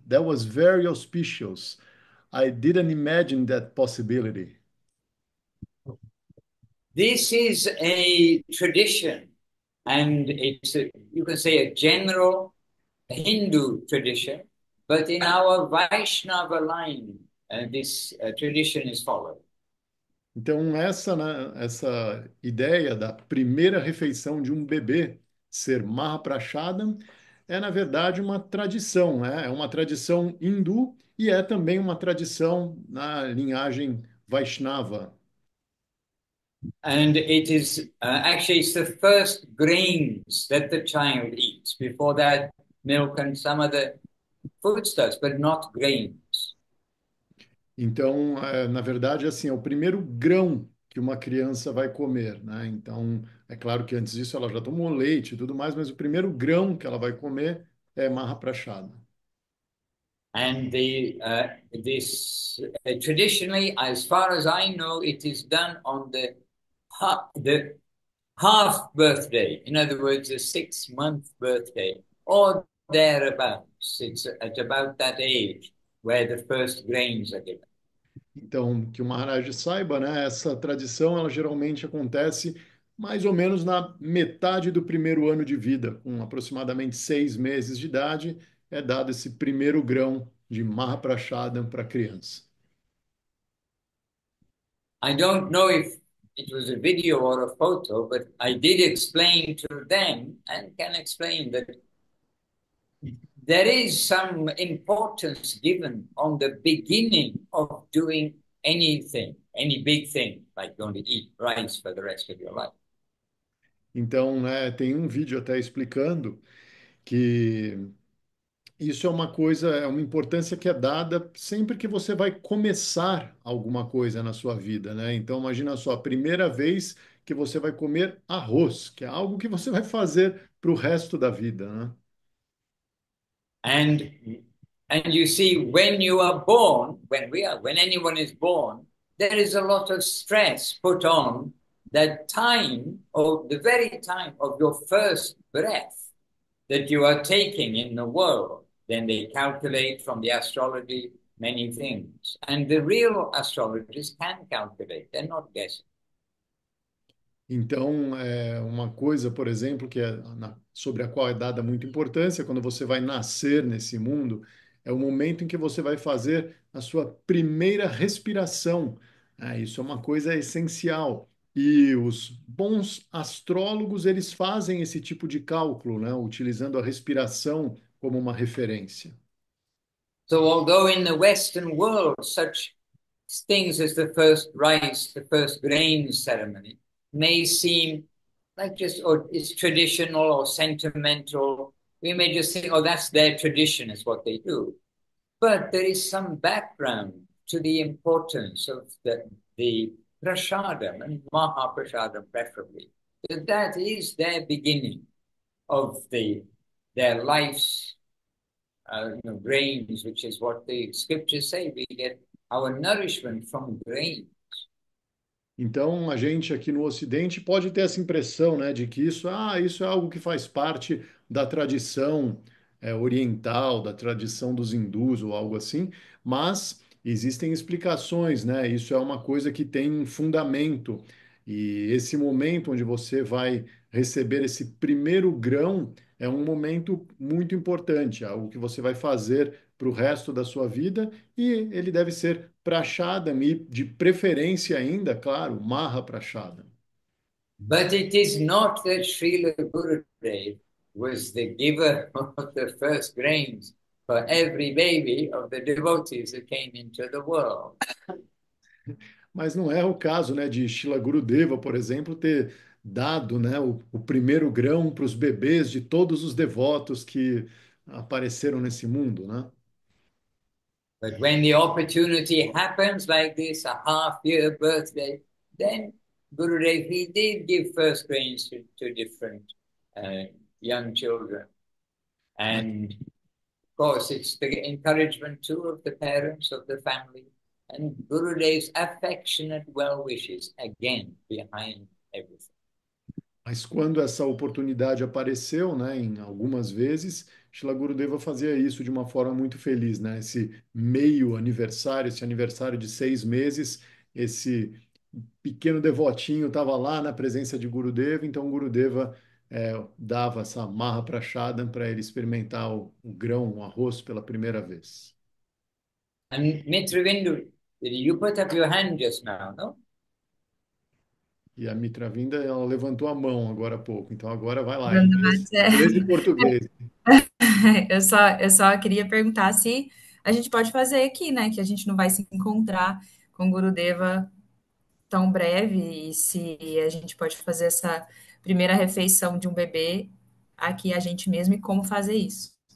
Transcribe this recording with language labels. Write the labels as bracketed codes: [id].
[en] That was very auspicious. I didn't imagine that possibility. This is a tradition, and you can say a general Hindu tradition, but in our Vaishnava line, this tradition is followed. [pt] Então, essa ideia da primeira refeição de um bebê ser Mahaprashadam é, na verdade, uma tradição, né? É uma tradição hindu e é também uma tradição na linhagem Vaishnava. [en] And it is actually it's the first grains that the child eats. Before that, milk and some other foodstuffs, but not grains. [pt] Então, na verdade, assim, é o primeiro grão que uma criança vai comer, né? Então, é claro que antes disso ela já tomou leite e tudo mais, mas o primeiro grão que ela vai comer é Mahaprashada. [en] And this traditionally, as far as I know, it is done on the half birthday. In other words, a 6-month birthday, or thereabouts. It's at about that age where the first grains are given. [pt] Então, que o Maharaj saiba, né? Essa tradição, ela geralmente acontece mais ou menos na metade do primeiro ano de vida, com aproximadamente 6 meses de idade, é dado esse primeiro grão de Mahaprashadam para a criança. [en] I don't know if it was a video or a photo, but I did explain to them and can explain that there is some importance given on the beginning of doing anything, any big thing, like going to eat rice for the rest of your life. [pt] Então, né, tem um vídeo até explicando que isso é uma coisa, é uma importância que é dada sempre que você vai começar alguma coisa na sua vida, né? Então, imagina só, a primeira vez que você vai comer arroz, que é algo que você vai fazer para o resto da vida, né? [en] And and you see, when you are born, when anyone is born, there is a lot of stress put on that time of the very time of your first breath that you are taking in the world. Then they calculate from the astrology many things. And the real astrologers can calculate, they're not guessing. [pt] Então, é uma coisa, por exemplo, sobre a qual é dada muita importância quando você vai nascer nesse mundo, é o momento em que você vai fazer a sua primeira respiração. Isso é uma coisa essencial. E os bons astrólogos, eles fazem esse tipo de cálculo, né, utilizando a respiração como uma referência. [en] So, although in the Western world, such things as the first rice, the first grain ceremony may seem like just, or it's traditional or sentimental. We may just think, oh, that's their tradition, is what they do. But there is some background to the importance of the prasadam and mahaprasadam preferably. That is their beginning of their life's grains, which is what the scriptures say. We get our nourishment from grain. [pt] Então, a gente aqui no Ocidente pode ter essa impressão, né, de que isso é algo que faz parte da tradição oriental, da tradição dos hindus ou algo assim, mas existem explicações, né? Isso é uma coisa que tem um fundamento. E esse momento onde você vai receber esse primeiro grão é um momento muito importante, algo que você vai fazer para o resto da sua vida e ele deve ser Prashadam e, de preferência ainda, claro, Maha Prashadam. [en] But it is not that Srila Gurudev was the giver of the first grains for every baby of the devotees that came into the world. [pt] Mas não é o caso, né, de Shila Gurudeva, por exemplo, ter dado, né, o primeiro grão para os bebês de todos os devotos que apareceram nesse mundo, né? [en] But when the opportunity happens like this, a half-year birthday, then Gurudev, he did give first grains to different uh, young children. [pt] Mas, [en] And of course, it's the encouragement too of the parents, of the family, and Gurudev's affectionate well wishes again behind everything. [pt] mas quando essa oportunidade apareceu, né, em algumas vezes, Shila Gurudeva fazia isso de uma forma muito feliz, né? Esse meio aniversário, esse aniversário de 6 meses, esse pequeno devotinho estava lá na presença de Gurudeva, então Gurudeva dava essa marra para Shadam para ele experimentar o grão, o arroz pela primeira vez. [en] And Mitravindu, you put up your hand just now, no? [pt] E a Mitravinda, ela levantou a mão agora há pouco, então agora vai lá, Mas, inglês e português. eu só queria perguntar se a gente pode fazer aqui, né? Que a gente não vai se encontrar com o Gurudeva tão breve, e se a gente pode fazer essa primeira refeição de um bebê aqui a gente mesmo e como fazer isso.